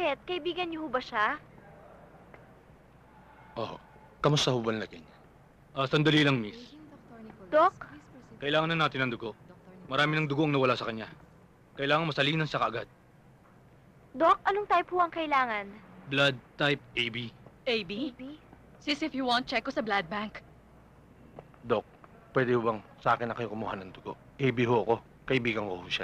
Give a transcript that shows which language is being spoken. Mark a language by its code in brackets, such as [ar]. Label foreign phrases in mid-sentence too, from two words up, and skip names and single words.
[tl] Kaibigan niyo ho ba siya? Oo. Kamusta ho ba ang lagay niya? Sandali lang, miss. Doc? Kailangan na natin ng dugo. Marami ng dugo ang nawala sa kanya. Kailangan masalinan siya kaagad. Doc, anong type ho ang kailangan? [en] Blood type AB. [tl] AB? Sis, [en] if you want, check [tl] ko sa [en] blood bank. [tl] Dok, pwede ho bang sa akin na kayo kumuha ng dugo? AB ho ako. Kaibigan ko ho siya.